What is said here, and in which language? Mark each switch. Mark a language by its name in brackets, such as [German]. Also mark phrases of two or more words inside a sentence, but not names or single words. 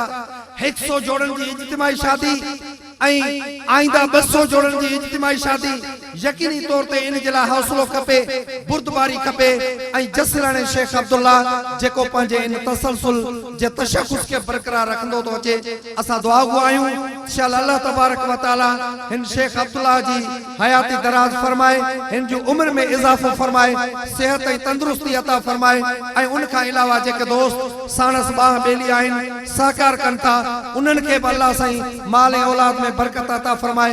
[Sindhi] 100 जोड़न जी इज्तिमाई शादी ऐं आईंदा 200 जोड़न जी इज्तिमाई शादी यकीनी तौर ते इन जे लाइ हौसलो खपे, बुर्दबारी खपे ऐं जसराणे शेख अब्दुल्ला जेको पंहिंजे इन तसलसुल जे तशख़्ख़ुस खे बरक़रार रखंदो थो अचे। असां दुआ गो आहियूं इंशाअल्लाह [Arabic] الله تبارك وتعالى [Sindhi] हिन शेख अब्दुल्ला जी हयाती दराज फरमाए, हिन जी उम्र में इजाफो फरमाए, सेहत ऐं तंदुरुस्ती अता फरमाए ऐं उन खां अलावा जेके दोस्त साणस बाह बेली आहिनि सहकार कनि था उन्हनि खे बि अल्लाह साईं माल ऐं औलाद में बरकत अता फरमाए।